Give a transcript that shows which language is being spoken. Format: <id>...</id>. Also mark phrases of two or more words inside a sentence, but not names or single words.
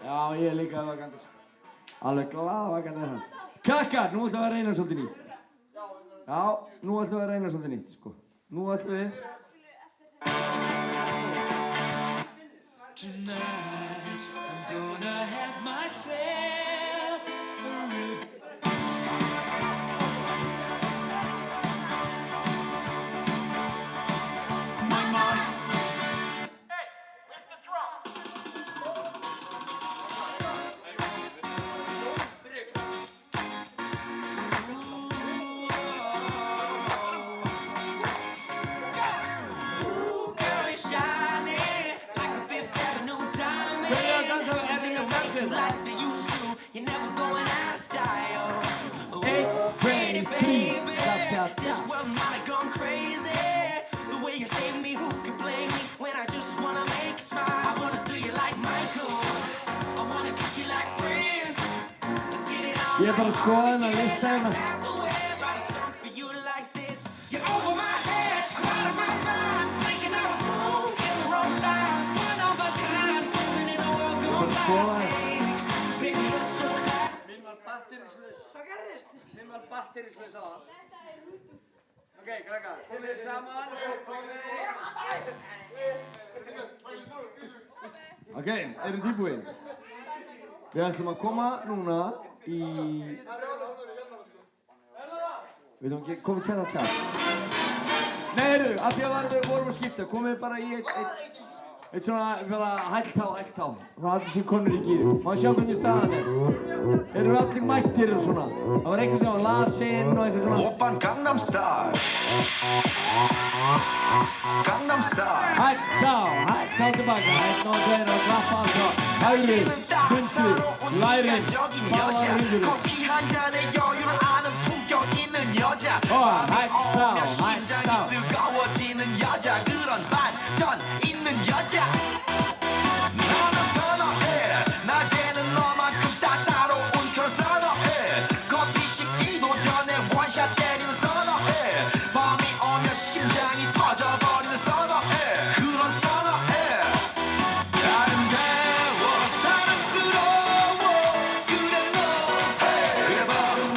<is>ég er líka vakandi. Alveg glaðvakandi það. Krakkar, nú ætlum við að reyna svolítið nýtt. Já, nú ætlum við að reyna svolítið nýtt, sko. Nú ætlum við...</is> <en>Tonight I'm gonna have myself a real my mind. Hey, where's the drum? Ooh, girl is shiny like a Fifth Avenue diamond.</en> <is>Byrja að dansa ef</is> <en>They</en> <is>við</is> <en>don't</en> <is>erum</is> <en>make you</en> <is>dansið</is> <en>like they used to. You're never going out of style. Ooh, Eight, pretty three, baby, cha-cha-cha. this world might have gone crazy. The way you save me, who can blame me when I just wanna make you smile? I wanna do you like Michael. I wanna kiss you like Prince. Let's get it on.</en> <is>Ég er bara að skoða þennan lista hérna.</is> <en>Out the way, write a song for you like this. You're over my head, I'm out of my mind. Thinking I was wrong in the wrong time. One of a kind, living in a world gone plastic. Baby, you're so bad.</en> <is>Minn var batterislaus. Hvað gerðist? Minn var batterislaus á það. Ok, krakkar, komið saman og komið... Ok, eru tilbúin? Við ætlum að koma núna í... Við ætlum ekki komið tjata tjata. Nei, heyrðu, af því að við vorum að skipta, komið bara í eitt svona, bara hæltá. Svona allir sem konur í gýri. Má sjá hvernig staðan er. Eru allir mættir og svona. Það var eitthvað sem var lasinn og eitthvað svona.</is> <ko>오빤 강남 스타일 강남 스타일</ko> <is>Hæltá tilbaka. Hætt og tveir og klappa alltaf. Hægri, vinstri, læri, báðar hringur.</is> <ko>커피 한 잔에 여유를 아는 품격 있는 여자 밤이 오면 심장이 뜨거워지는 여자 그런 반전 있는 여자 나는 선호해 낮에는 너만큼 따사로운 그런 선호해 커피 식기도 전에 원샷 때리는 선호해 밤이 오면 심장이 터져버리는 선호해 그런 선호해 아름다워 사랑스러워 그래 너 그래 바로 너</ko>